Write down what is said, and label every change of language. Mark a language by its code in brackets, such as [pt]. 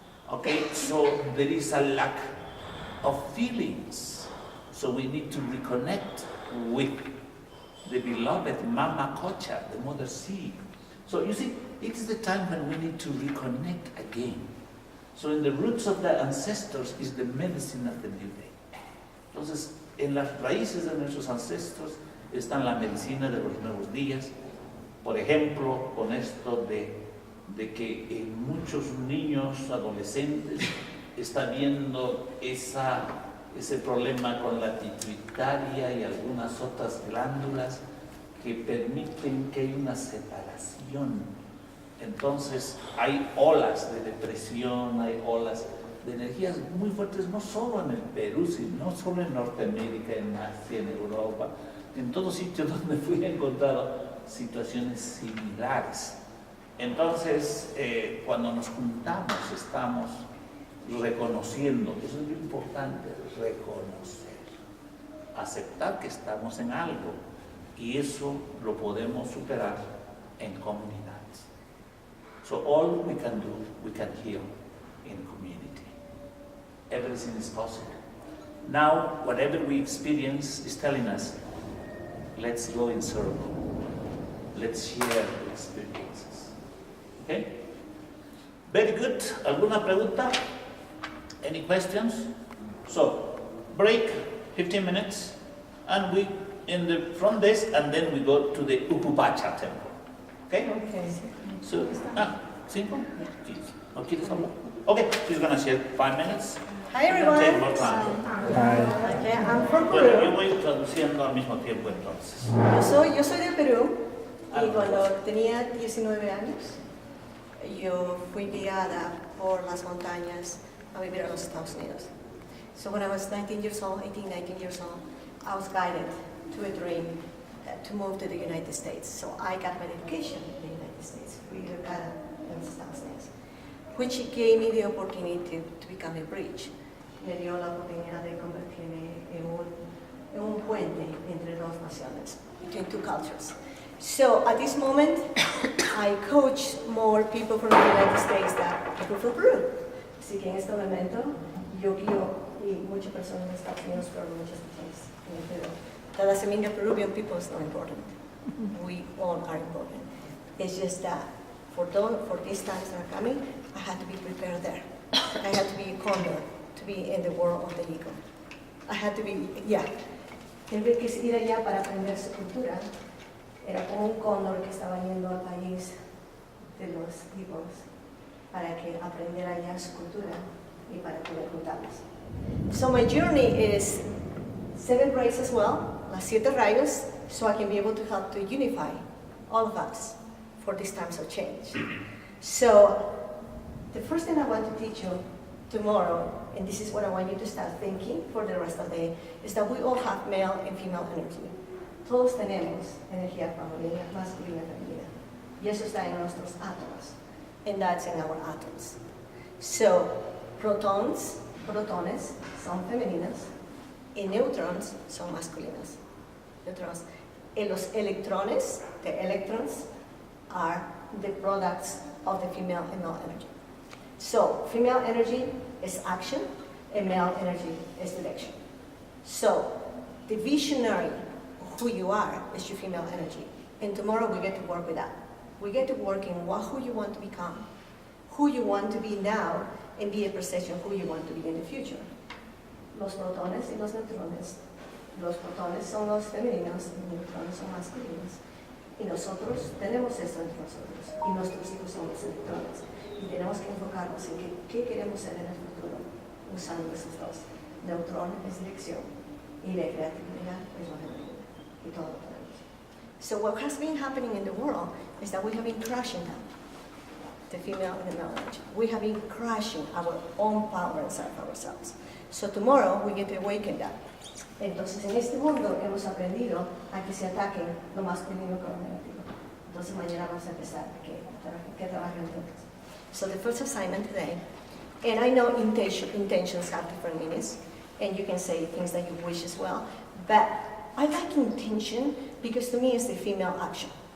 [en] Okay, so there is a lack of feelings. So we need to reconnect with the beloved Mama Kocha, the Mother Sea. So you see, it's the time when we need to reconnect again. So in the roots of the ancestors is the medicine of the new day. [es] Entonces, en las raíces de nuestros ancestros están la medicina de los nuevos días. Por ejemplo, con esto de que en muchos niños, adolescentes, está viendo ese problema con la pituitaria y algunas otras glándulas que permiten que haya una separación. Entonces hay olas de depresión, hay olas de energías muy fuertes, no solo en el Perú, sino no solo en Norteamérica, en Asia, en Europa, en todos sitios donde fui he encontrado situaciones similares. Entonces, cuando nos juntamos, estamos reconociendo, eso es lo importante, reconocer, aceptar que estamos en algo, y eso lo podemos superar en comunidades. [en] So all we can do, we can heal in community. Everything is possible. Now, whatever we experience is telling us, let's go in circle. Let's share the experiences. Okay? Very good. [es] ¿Alguna pregunta? [en] Any questions? So, break, 15 minutes, and we in the front desk, and then we go to the Upupacha temple. Okay? Okay. So, simple? [es] ¿No quieres hablar? [en] Okay, she's going to share 5 minutes. Hi everyone. Take more time. Okay, I'm from [es] Bueno, yo [en] Peru. [es] voy traduciendo al mismo tiempo entonces. Yo soy de Perú y cuando tenía 19 años yo fui guiada por las montañas a vivir a los Estados Unidos. [en] So when I was 19 years old, I was guided to a dream to move to the United States. So I got my education in the United States, [es] fui educada en los Estados Unidos, [en] which gave me the opportunity to become a bridge. [es] Me dio la oportunidad de convertirme en un puente entre dos naciones, [en] between two cultures. So at this moment, I coach more people from the United States than people from Peru. [es] Así que en este momento yo guío y muchas personas en Estados Unidos, pero muchas personas en Perú. [en] That doesn't mean that Peruvian people is not important. We all are important. It's just that for these times that are coming, I had to be prepared there. I had to be a condor to be in the world of the eagle. I had to be, [es] Él que ir allá para aprender su cultura. Era como un cóndor que estaba yendo al país de los eagles para que aprendiera allá su cultura y para poder juntarlos. [en] So my journey is 7 rays as well, [es] las 7 rayos, [en] so I can be able to help to unify all of us for these times of change. So the first thing I want to teach you tomorrow, and this is what I want you to start thinking for the rest of the day, is that we all have male and female energy. [es] Todos tenemos energía femenina, masculina y femenina. Y eso está en nuestros átomos. [en] And that's in our atoms. So, [es] protones son femeninas y [en] neutrons [es] son masculinas. [en] Neutrons. [es] Y los electrones, [en] the electrons, are the products of the female and male energy. So female energy is action, and male energy is direction. So the visionary of who you are is your female energy. And tomorrow we get to work with that. We get to work in who you want to become, who you want to be now, and be a perception of who you want to be in the future. [es] Los protones y los neutrones. Los protones son los femeninos y los neutrones son masculinos. Y nosotros tenemos esto entre nosotros. Y nuestros hijos son los electrones. Y tenemos que enfocarnos en qué queremos ser en el futuro, usando esos dos. Neutrón es dirección y la creatividad es lo femenino. Y todo lo tenemos. [en] So what has been happening in the world is that we have been crashing down the female and the male energy. We have been crashing our own power inside of ourselves. So tomorrow we get to awaken that. [es] Entonces en este mundo hemos aprendido a que se ataquen lo masculino con lo negativo. Entonces mañana vamos a empezar que trabajen juntos. [en] So the first assignment today, and I know intentions have different meanings, and you can say things that you wish as well, but I like intention because to me it's the female action.